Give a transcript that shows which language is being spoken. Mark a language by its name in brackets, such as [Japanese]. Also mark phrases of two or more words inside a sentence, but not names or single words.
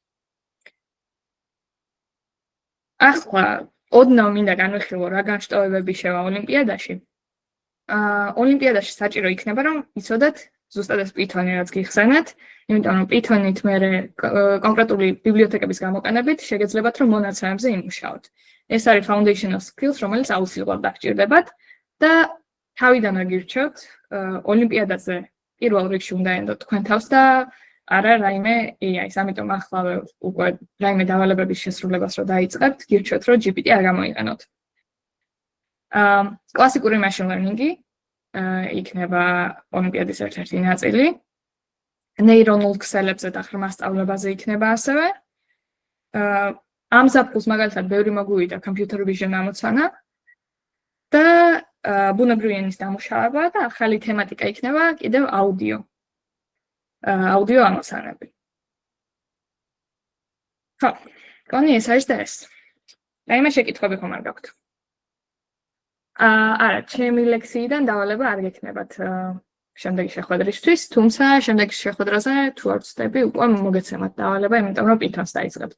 [Georgian] ახლა ოდნავ მინდა განვიხილო რა განშტოებები შევა ოლიმპიადაში. ოლიმპიადაში საჭირო იქნება, რომ იცოდეთ ზუსტად ეს Python-ი რაც გიხსენეთ, იმიტომ რომ Python-ით მე კონკრეტული ბიბლიოთეკების გამოყენებით შეგეძლებათ, რომ მონაცემებზე იმუშაოთ. ეს არის [English] foundational skills, [Georgian] რომელიც აუცილებლად დაგჭირდებათ და თავიდან აგირჩევთ ოლიმპიადაზე პირველ რიგში უნდა ენდოთ თქვენ თავს და არა რაიმე AI-ს, ამიტომ ახლავე უკვე რაიმე დავალებების შესრულებას რო დაიწყებთ, გირჩევთ, რომ GPT არ გამოიყენოთ. კლასიკური [English] machine learning- [Georgian] ი იქნება ოლიმპიადის ერთ-ერთი ნაწილი. ნეირონულ ქსელებზე და ხრმასწავლებაზე იქნება ასევე. ამ ზაფხულს მაგალითად ბევრი მოგვივიდა [English] computer vision [Georgian] ამოცანა და ბუნებრივი ენის დამუშავება და ახალი თემატიკა იქნება კიდევ აუდიო. აუდიო ამოცანები. ხო, კონი ეს არის და ეს. რაიმე შეკითხვები ხომ არ გაქვთ? არა, ჩემი ლექციიდან დავალება არ გექნებათ შემდეგი შეხვედრისთვის, თუმცა შემდეგი შეხვედრაზე თუ არ ვცდები, უკვე მოგეცემათ დავალება, იმიტომ რომ Python-ს დაიწყებთ.